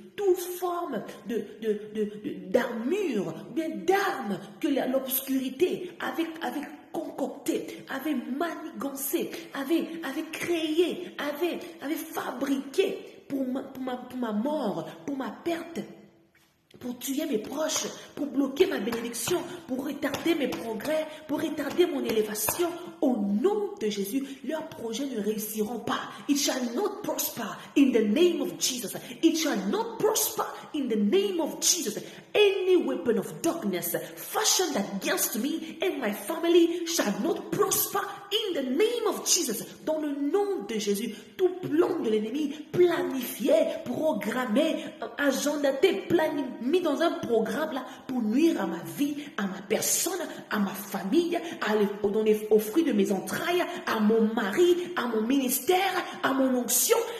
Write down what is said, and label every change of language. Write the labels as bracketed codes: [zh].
[fr] Toute forme d'armure, bien d'armes que l'obscurité avait concocté, avait manigancé, avait créé, avait fabriqué pour ma mort, pour ma perte, pour tuer mes proches, pour bloquer ma bénédiction, pour retarder mes progrès, pour retarder mon élévation. Au nom de Jésus, leurs projets ne réussiront pas. [en] It shall not prosper in the name of Jesus. It shall not prosper in the name of Jesus. Any weapon of darkness fashioned against me and my family shall not prosper in the name of Jesus. [fr] Dans le nom de Jésus, tout plan de l'ennemi planifié, programmé, agendaté, mis dans un programme là pour nuire à ma vie, à ma personne, à ma famille, aux fruits de mes entrailles, à mon mari, à mon ministère, à mon onction.